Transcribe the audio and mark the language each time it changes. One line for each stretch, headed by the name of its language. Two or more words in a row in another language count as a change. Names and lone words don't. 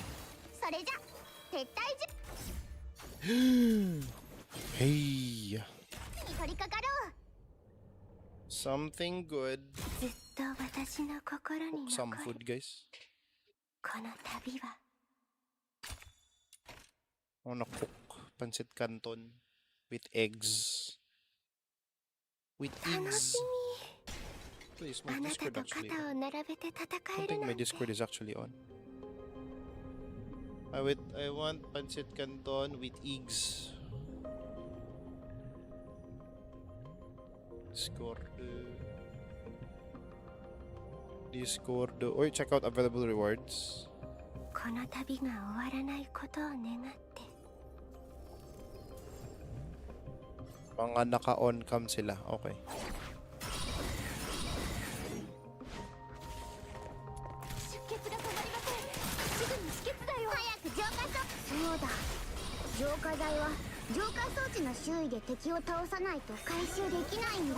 Japanese: それじゃ撤退
English: Hey.
Japanese: に取り掛かろう。
English: Something good.
Japanese: ずっと私の心に
English: Some
Japanese: 残
English: food,
Japanese: る
English: guys.
Japanese: この旅は。
English: I wanna cook pancit canton with eggs. With
Japanese: 楽
English: eggs.
Japanese: し
English: Please,
Japanese: み。
English: my
Japanese: あなた
English: Discord
Japanese: と
English: actually
Japanese: 肩を
English: on.
Japanese: 並べて戦
English: I
Japanese: える
English: think
Japanese: な
English: my
Japanese: んて。
English: Discord is actually on. I want pancit canton with eggs. Discord. Or check out available rewards.
Japanese: この旅が終わらないことを願って。
Filipino: Mga naka-on cam sila.
English: Okay.
Japanese: 出血が止まりません。すぐに止血だよ。早く浄化装置。そうだ。浄化剤は浄化装置の周囲で敵を倒さないと回収できないんだ。